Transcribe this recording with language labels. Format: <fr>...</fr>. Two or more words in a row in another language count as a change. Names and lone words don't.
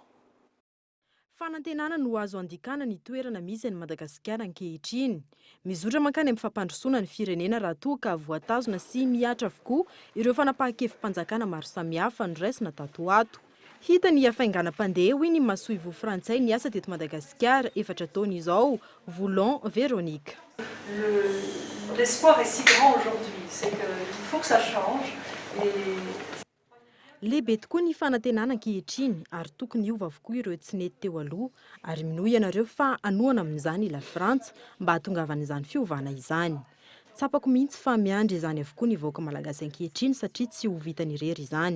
<mg>Fanantenana no azo andikana ny toerana misy any Madagasikara ankehitriny. Mizotra mankany amin'ny fampandrosoana ny firenena raha toa ka voatazona sy miatra avokoa ireo fanapahan-kevim-panjakana maro samihafa noraisina tato ato. Hita ny hafainganam-pandeha hoy ny masoivo frantsay niasa teto Madagasikara efatra taona izao, Voulon Véronique.</mg> <fr>L'espoir est si grand aujourd'hui, c'est qu'il faut que ça change.</fr> <mg>Lehibe tokoa ny fanantenana ankehitriny ary tokony hiova avokoa ireo tsy nety teo aloha ary minohy ianareo fa anoana amin'izany ila Frantsa mba hahatongavana izany fiovana izany. Tsapako mihitsy fa miandry izany avokoa ny vahoaka malagasy ankehitriny satria tsy ho vitany irery izany.</mg>